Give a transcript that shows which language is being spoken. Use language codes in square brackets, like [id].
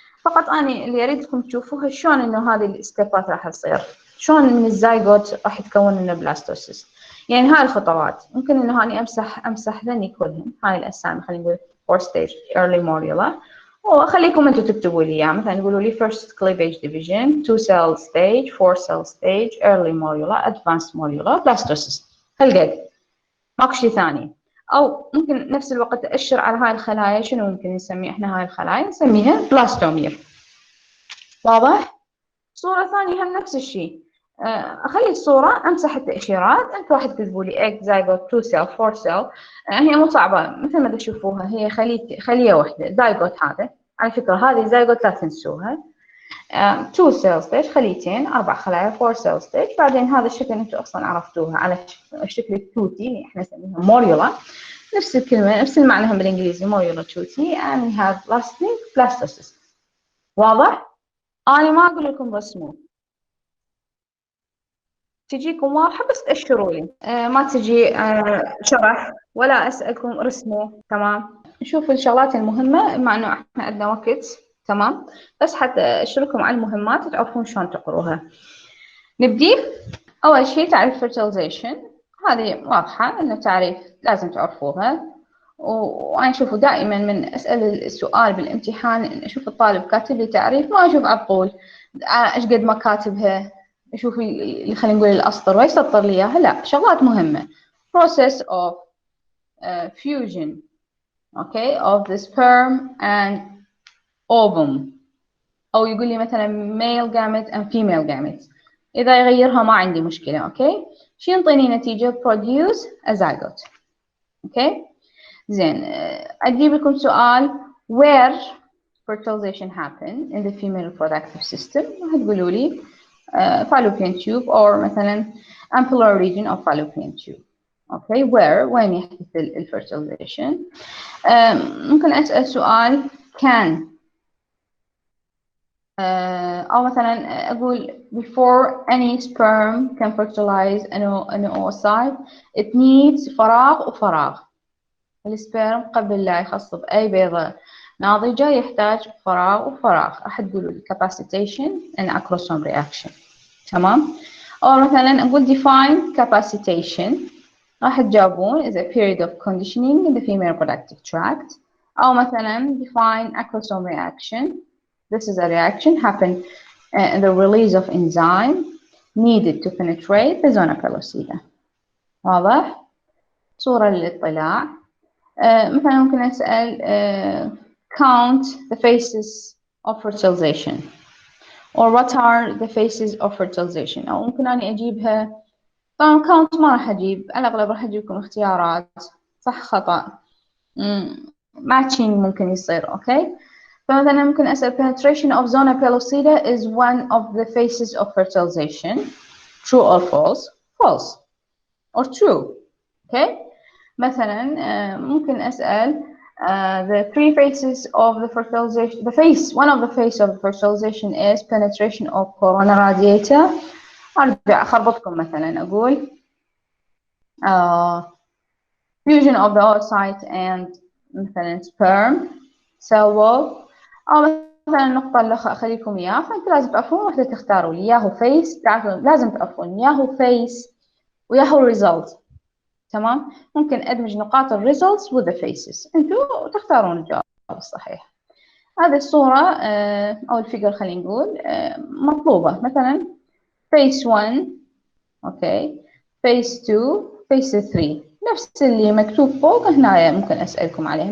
[ar] فقط أنا اللي أريدكم تشوفوها شلون إنه هذه الستيبات راح تصير، شلون من الزايجوت راح يتكون من البلاستوسيست. يعني هاي الخطوات ممكن إنه أنا أمسح ذني كلهم، هاي الأسامي خلينا نقول 4 [en] stage early morula، [ar] وخليكم أنتم تكتبوا لي إياها. مثلا تقولوا لي [en] first cleavage division، 2-cell stage، 4-cell stage، early morula، advanced morula، blastocyst. [ar] هالقد، ماكو شيء ثاني. أو ممكن نفس الوقت أشر على هاي الخلايا، شنو ممكن نسمي إحنا هاي الخلايا؟ نسميها بلاستومير. واضح؟ صورة ثانية هم نفس الشيء. أخلي الصورة، أمسح التأشيرات. أنتوا راح تكتبوا لي [en] egg zygote 2 cell 4 cell. [ar] هي مو صعبة مثل ما تشوفوها، هي خلية واحدة zygote. هذا على فكرة هذه zygote لا تنسوها. [en] 2 cell stage، [ar] خليتين، 4 خلايا [en] 4 cell stage. [ar] بعدين هذا الشكل أنتوا أصلا عرفتوها على شكل التوتي اللي إحنا نسميها موريولا. نفس الكلمة نفس المعنى هم بالإنجليزي موريولا توتي. [en] and we have lastly blastocyst. [ar] واضح؟ أنا ما أقول لكم رسموا، تجيكم واضحة بس تأشروا لي. ما تجي شرح ولا أسألكم رسموا. تمام، نشوف الشغلات المهمة مع إنه إحنا عندنا وقت. تمام، بس حتى أشركم على المهمات تعرفون شلون تقروها. نبدي. أول شيء تعريف fertilization، هذه واضحة إنه تعريف لازم تعرفوها. وأنا أشوفه دائما من أسأل السؤال بالامتحان إن أشوف الطالب كاتب لي تعريف، ما أشوف عقول إيش قد ما كاتبها، أشوف اللي خلينا نقول الأسطر ويسطر لي إياها. لا، شغلات مهمة. [en] process of fusion okay of the sperm and ovum، [ar] أو يقول لي مثلا [en] male gamete and female gamete. [ar] إذا يغيرها ما عندي مشكلة. أوكي، شو ينطيني نتيجة [en] produce a zygote. [ar] أوكي، زين. أجيب لكم سؤال [en] where fertilization happen in the female reproductive system. [ar] هتقولوا لي [en] fallopian tube or مثلا ampullar region of fallopian tube. [ar] أوكي، وين يحدث الفرتيليزيشن؟ ممكن أسأل سؤال can أو مثلا أقول [en] before any sperm can fertilize an oocyte it needs [ar] فراغ وفراغ. السبرم قبل لا يخص بأي بيضة ناضجة يحتاج فراغ وفراغ. راح تقولوا لي [en] capacitation and acrosome reaction. [ar] تمام، أو مثلا أقول [en] define capacitation، [ar] راح تجاوبون [en] is a period of conditioning in the female reproductive tract. [ar] أو مثلا [en] define acrosome reaction. This is a reaction happen in the release of enzyme needed to penetrate the zona pellucida. [ar] واضح؟ صورة للاطلاع. مثلا ممكن أسأل [en] count the phases of fertilization or what are the phases of fertilization. [ar] أو ممكن أني أجيبها، طبعا count ما راح أجيب، على الأغلب راح أجيبكم اختيارات صح خطأ matching ممكن يصير. أوكي، فمثلا ممكن أسأل [en] penetration of zona pellucida is one of the phases of fertilization. True or false? False or true. Okay. [ar] مثلا ممكن أسأل [en] the 3 phases of the fertilization. One of the phases of the fertilization is penetration of corona radiata. [ar] أرجع أخربطكم مثلا أقول [en] fusion of the oocyte and مثلا sperm cell wall. [ar] أو مثلا النقطة اللي أخليكم إياها، فأنتوا لازم تعرفون واحدة تختاروا لي ياهو face. تعرفون لازم تعرفون ياهو face وياهو result. تمام. ممكن أدمج نقاط الريزلتس [en] with the faces. [ar] أنتوا تختارون الجواب الصحيح. هذه الصورة أو الفيجر خلينا نقول مطلوبة مثلا phase 1 أوكي phase 2 phase 3 نفس اللي مكتوب فوق هنا ممكن أسألكم عليه.